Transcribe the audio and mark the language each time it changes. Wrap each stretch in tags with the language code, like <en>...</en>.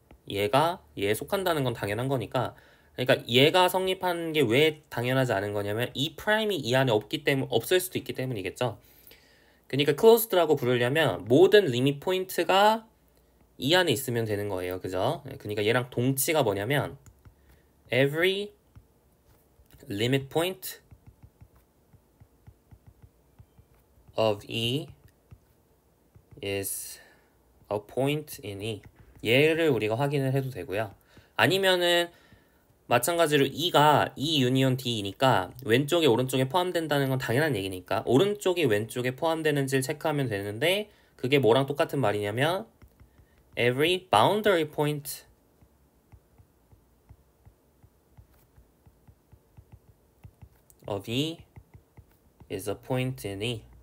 <ko>얘에 속한다는 건 당연한 거니까 그러니까 얘가 성립한 게 왜 당연하지 않은 거냐면 이 프라임이 이 안에 없을 수도 있기 때문이겠죠. 그러니까 closed라고 부르려면 모든 리밋 포인트가 이 안에 있으면 되는 거예요. 그죠? 그러니까 얘랑 동치가 뭐냐면</ko> <en>every limit point of E is a point in E.</en> <ko>얘를 우리가 확인을 해도 되고요. 아니면은 마찬가지로 E가 E 유니온 D이니까 왼쪽에 오른쪽에 포함된다는 건 당연한 얘기니까 오른쪽이 왼쪽에 포함되는지를 체크하면 되는데 그게 뭐랑 똑같은 말이냐면</ko> <en>every boundary point of E is a point in E.</en>